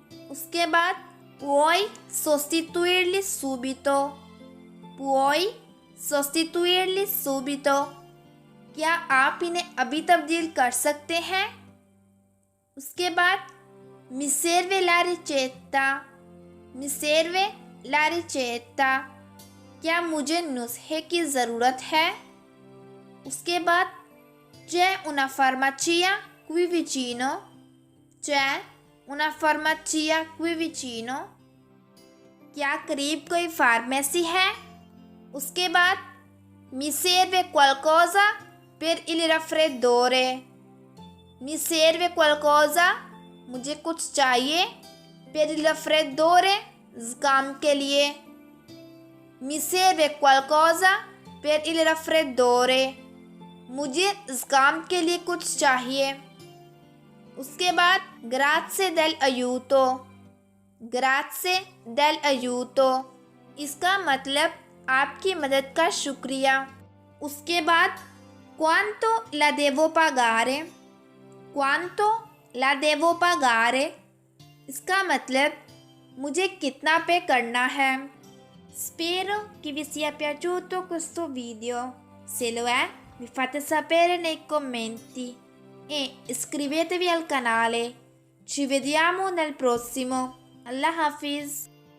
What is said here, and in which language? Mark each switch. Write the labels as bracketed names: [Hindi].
[Hindi] उसके बाद [Italian] puoi sostituirli subito. Puoi sostituirli subito. [Hindi] क्या आप इन्हें अभी तब्दील कर सकते हैं? उसके बाद [Italian] mi serve la ricetta. Mi serve la ricetta. [Hindi] क्या मुझे नुस्खे की ज़रूरत है? उसके बाद [Italian] c'è una farmacia qui vicino. c'è una farmacia qui vicino. [Hindi] क्या करीब कोई फार्मेसी है? उसके बाद [Italian] mi serve qualcosa per il raffreddore. Mi serve qualcosa, [Hindi] मुझे कुछ चाहिए, [Italian] per il raffreddore, [Hindi] ज़ुकाम के लिए। [Italian] Mi serve qualcosa per il raffreddore, [Hindi] मुझे ज़ुकाम के लिए कुछ चाहिए। उसके बाद [Italian] grazie del aiuto. Grazie del aiuto, [Hindi] इसका मतलब आपकी मदद का शुक्रिया। उसके बाद [Italian] quanto la devo pagare. Quanto la devo pagare, [Hindi] इसका मतलब मुझे कितना पे करना है। [Italian] Spero che vi sia piaciuto questo video. Se lo è, mi fate sapere nei commenti e iscrivetevi al canale. Ci vediamo nel prossimo. Allah Hafiz.